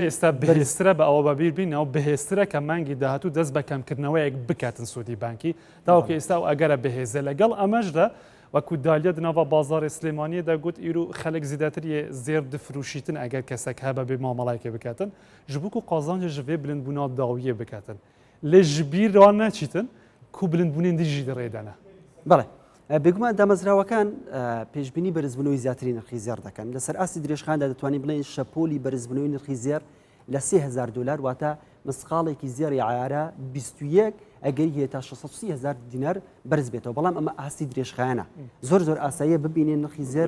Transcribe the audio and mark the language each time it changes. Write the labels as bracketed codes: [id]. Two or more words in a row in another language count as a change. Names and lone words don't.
[ku] ئێستا بەهێزترە بە ئەوە بەبیر بین ئەو بەهێزترە کە مانگی داهاتوو دەست بە کەمکردنەوەیەک بکاتن سوودی بانکی تاوەکە ئێستا و ئەگەرە بەهێزە لەگەڵ ئەمەشدا وەکو دالیە دناوە بازاری سلێمانیە دەگوت ئیرو خەلک زیاتریە زێر دفروشیتن ئەگەر کەسێک هەبە بێ مامەڵایەکێ بکاتن ji bo ku qazancê ji vê bilindbûna dawiyê biketin lê ji bîr wan neçîtin ku bilindbûnên dî jî dirêdene [ckb] بەڵێ بێگومان دامەزراوەکان پێشبینی بەرزبوونەوەی زیاتری نرخی زێر دەکەن لەسەر ئاسی درێژخاندا دەتوانین بڵێن شەپۆلی بەرزبوونەوەی نرخی زێر لە 3000 دلار واتە مسقاڵێکی زێری عیارە 21 ئەگەری هەیە تا 630,000 دینار بەرز بێتەوە بەڵام ئەمە ئاسی درێژخایانە زۆر ئاساییە ببینێن نرخی زێر